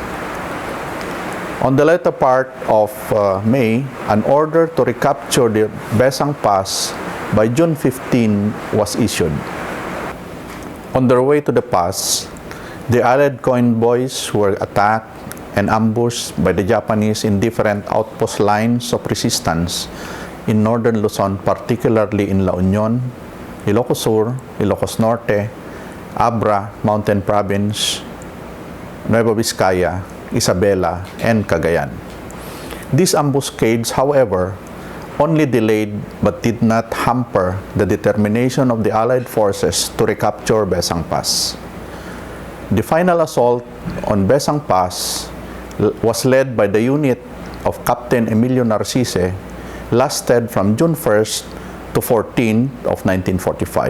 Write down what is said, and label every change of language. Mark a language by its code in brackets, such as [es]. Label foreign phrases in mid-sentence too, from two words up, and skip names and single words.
[en] On the latter part of May, an order to recapture the Bessang Pass by June 15 was issued. On their way to the pass, the Allied convoys were attacked and ambushed by the Japanese in different outpost lines of resistance in Northern Luzon, particularly in La Union, Ilocos Sur, Ilocos Norte, Abra, Mountain Province, Nueva Vizcaya, Isabela, and Cagayan. These ambuscades, however, only delayed but did not hamper the determination of the Allied forces to recapture Bessang Pass. The final assault on Bessang Pass was led by the unit of Captain Emilio Narcise, lasted from June 1st to 14 of 1945.